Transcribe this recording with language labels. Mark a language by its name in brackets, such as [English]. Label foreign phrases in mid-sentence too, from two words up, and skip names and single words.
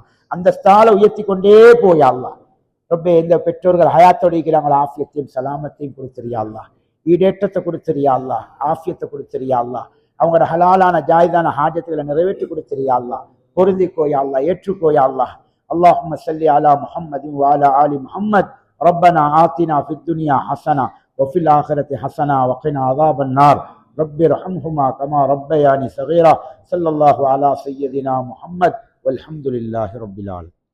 [Tamil] அந்த ஸ்தால உயர்த்தி கொண்டே போயா அல்லாஹ். ரப்பே இந்த பெற்றோர்கள் ஹயாத்தோடு இருக்கிறாங்களா ஆஃபியத்தையும் சலாமத்தையும் கொடுத்துறியா அல்லாஹ். ஈடேற்றத்தை கொடுத்துறியா அல்லாஹ். ஆஃபியத்தை கொடுத்துறியா அல்லாஹ். அவங்களோட ஹலாலான ஜாயிதான ஹாஜத்துகளை நிறைவேற்றி கொடுத்துறியா அல்லாஹ். பொருந்திக்கோயா அல்லாஹ். ஏற்றுக்கோயா அல்லாஹ். [Arabic] اللهم صل على محمد وعلى آل محمد ربنا آتنا في الدنيا حسنة وفي الآخرة حسنة وقنا عذاب النار رب ارحمهما كما ربياني صغيرا صلى الله على سيدنا محمد والحمد لله رب العالمين.